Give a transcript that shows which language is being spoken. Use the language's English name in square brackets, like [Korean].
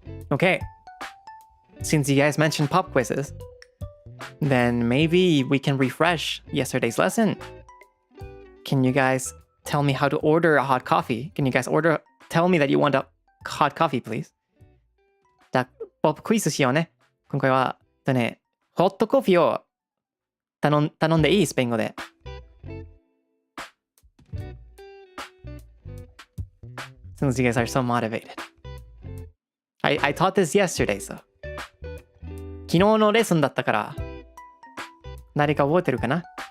[English] Okay. Since you guys mentioned pop quizzes, then maybe we can refresh yesterday's lesson. Can you guys tell me how to order a hot coffee? Can you guys tell me that you want a hot coffee, please? [Japanese] じゃあ、ポップクイズしようね。今回は、ホットコーヒーを頼んでいい？スペイン語で。 [English] Since you guys are so motivated. I taught this yesterday, so. [Japanese] 昨日のレッスンだったから、誰か覚えてるかな？